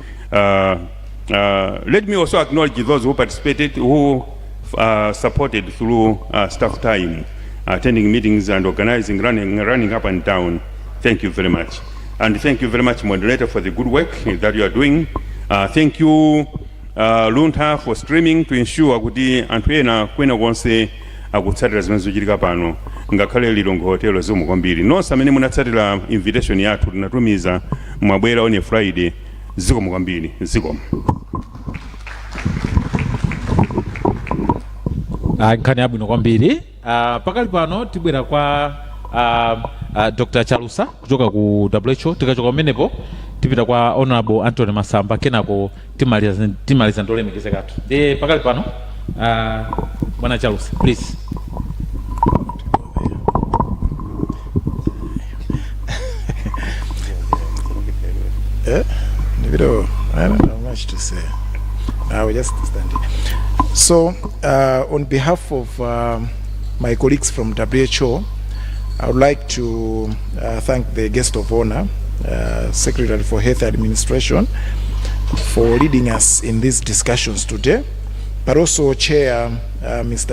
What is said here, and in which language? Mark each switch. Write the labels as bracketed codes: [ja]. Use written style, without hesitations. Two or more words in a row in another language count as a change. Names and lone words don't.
[en] Let me also acknowledge those who participated, who supported through staff time, attending meetings and organizing, running up and down. Thank you very much. And thank you very much, moderator, for the good work that you are doing. Thank you, Luntha, for streaming to ensure [ny] kuti anthu ena kwena konse akutsatira zimene zochitika pano ngakhale Lilongwe Hotel zomwe kwambiri nonse amene munatsatira invitation yathu tinatumiza mwabwera [en] on a Friday [ny] Zikomo kwambiri, zikomo. Nkhani yabwino kwambiri. Pakali pano tibwera kwa Dr. Chalusa kuchoka ku WHO. Tikachoka kumenepo tipita kwa Honorable Anthony Masamba kenako timaliza ndolemekezekatu. Pakali pano Bwana Chalusa, [en] please. I don't have much to say. I will just stand here. So, on behalf of my colleagues from WHO, I would like to thank the guest of honor, Secretary for Health Administration, for leading us in these discussions today, but also Chair Mr.